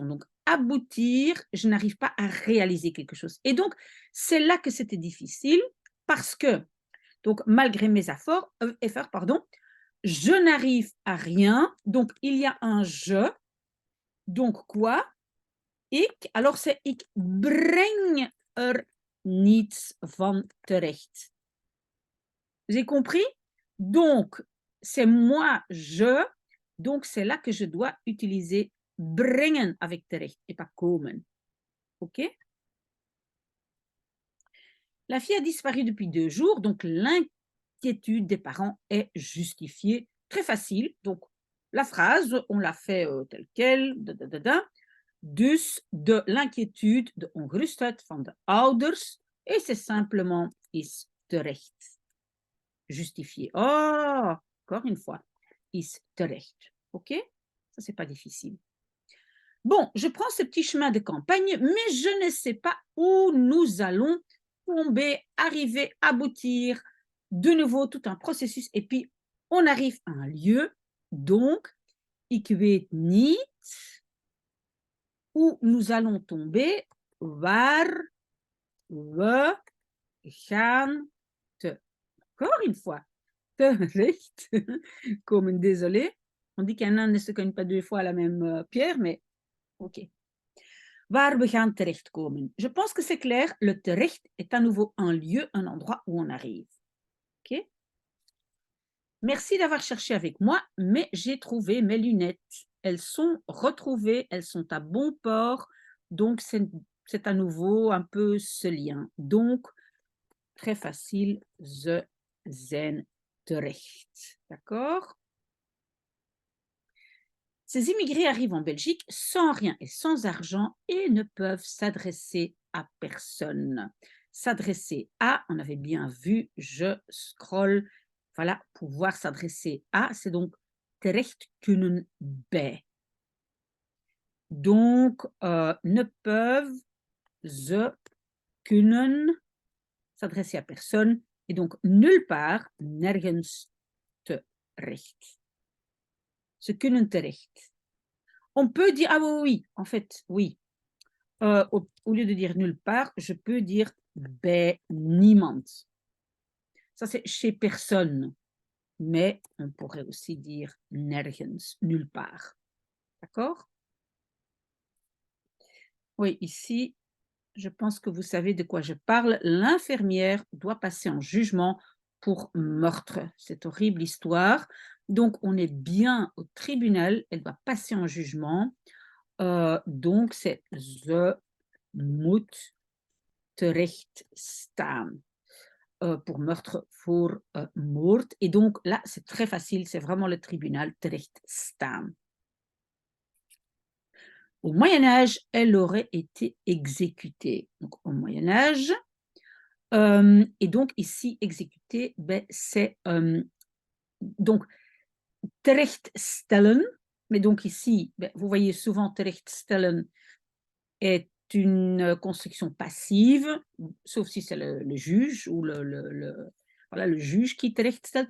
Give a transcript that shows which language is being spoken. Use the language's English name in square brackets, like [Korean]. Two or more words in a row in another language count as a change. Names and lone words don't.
[French] Donc, aboutir, je n'arrive pas à réaliser quelque chose. Et donc, c'est là que c'était difficile parce que, donc, malgré mes efforts, je n'arrive à rien. Donc, il y a un je. Donc, quoi? [Dutch] Ik, [French] alors c'est [Dutch] ik breng niets van terecht. [French] Vous avez compris? Donc, c'est moi, je. Donc, c'est là que je dois utiliser brengen avec terecht et pas komen. OK? La fille a disparu depuis 2 jours, donc l'inquiétude des parents est justifiée. Très facile. Donc, la phrase, on l'a fait telle quelle. [Dutch] Dus de l'inquiétude, de ongerustheid van de ouders. [French] Et c'est simplement [Dutch] is terecht. [French] Justifié. Oh, encore une fois. [Dutch] Is terecht. [French] OK? Ça, c'est pas difficile. Bon, je prends ce petit chemin de campagne, mais je ne sais pas où nous allons tomber, arriver, aboutir. De nouveau, tout un processus. Et puis, on arrive à un lieu. Donc, [Dutch] ik weet niet [French] où nous allons tomber, [Dutch] waar we gaan [French] encore une fois, [Dutch] terecht komen, [French] désolé. On dit qu'un ne se cogne pas 2 fois à la même pierre, mais ok. [Dutch] Waar we gaan terechtkomen. [French] Je pense que c'est clair, le terecht est à nouveau un lieu, un endroit où on arrive. Ok? Merci d'avoir cherché avec moi, mais j'ai trouvé mes lunettes. Elles sont retrouvées, elles sont à bon port, donc c'est à nouveau un peu ce lien. Donc, très facile, [Dutch] ze zijn terecht. [French] D'accord? Ces immigrés arrivent en Belgique sans rien et sans argent et ne peuvent s'adresser à personne. S'adresser à, on avait bien vu, je scroll, voilà, pouvoir s'adresser à, c'est donc [Dutch] terecht kunnen bij. [French] Donc, ne peuvent, [Dutch] ze kunnen [French] s'adresser à personne et donc nulle part, [Dutch] nergens terecht. Ze kunnen terecht. [French] On peut dire, ah oui, oui, en fait, oui. Au lieu de dire nulle part, je peux dire [Dutch] bij niemand. [French] Ça, c'est chez personne. Mais on pourrait aussi dire nergens, nulle part. D'accord? Oui, ici, je pense que vous savez de quoi je parle. L'infirmière doit passer en jugement pour meurtre. Cette horrible histoire. Donc, on est bien au tribunal. Elle doit passer en jugement. Donc, c'est [Dutch] ze moet terecht staan. [French] Pour meurtre, [Dutch] voor moord. [French] Et donc, là, c'est très facile. C'est vraiment le tribunal [Dutch] terecht staan. [French] Au Moyen-Âge, elle aurait été exécutée. Donc, au Moyen-Âge, et donc ici, exécutée, ben, c'est donc terechtstellen. Mais donc ici, ben, vous voyez souvent terechtstellen est une construction passive, sauf si c'est le juge ou voilà, le juge qui terechtstelt.